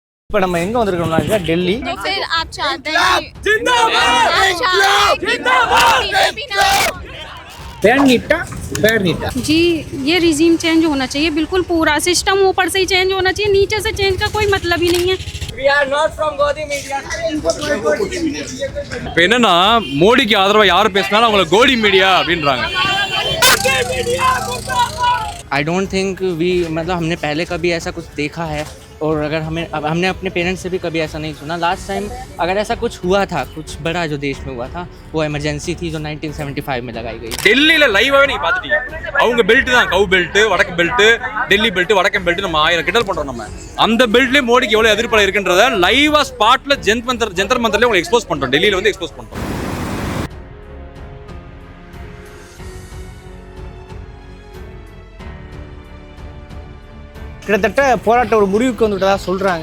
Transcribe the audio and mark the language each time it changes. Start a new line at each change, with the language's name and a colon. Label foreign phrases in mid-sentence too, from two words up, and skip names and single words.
Tamil: இப்போ நம்ம எங்க வந்திருக்கோம்னா டெல்லி.
Hindi: तो फिर आप चाहते हैं बीजेपी ना बैडनीटा जी, ये रिजीम चेंज होना चाहिए, बिल्कुल पूरा सिस्टम ऊपर से ही चेंज होना चाहिए, नीचे से चेंज का कोई मतलब ही नहीं है।
Tamil: இப்போ என்னன்னா மோடிக்கு ஆதரவா யார் பேசினாலும் அவங்கள கோடி மீடியா அப்படின்றாங்க.
English: I don't think we
Hindi: मतलब हमने पहले कभी ऐसा कुछ देखा है, और अगर हमने अपने पेरेंट्स से भी कभी ऐसा नहीं सुना। लास्ट टाइम अगर ऐसा कुछ हुआ था, कुछ बड़ा जो देश में हुआ था, वो इमरजेंसी थी जो 1975 में लगाई गई।
Tamil: டெல்லியில லைவாவே நீங்க பாத்துட்டீங்க. அவங்க பெல்ட் தான் கவு பெல்ட், வடக்கு பெல்ட், டெல்லி பெல்ட், வடக்கு பெல்ட். நம்ம 1000 கிண்டல் பண்றோம். நம்ம அந்த பெல்ட்லயே மோடிக்கு எவ்வளவு எதிர்ப்பா இருக்குன்றத லைவா ஸ்பாட்ல ஜந்தர் மந்தர்ல உங்களுக்கு எக்ஸ்போஸ் பண்றோம். டெல்லியில வந்து எக்ஸ்போஸ் பண்றோம். கிட்டத்தட்ட போராட்டம் ஒரு முடிவுக்கு வந்துவிட்டதா சொல்றாங்க.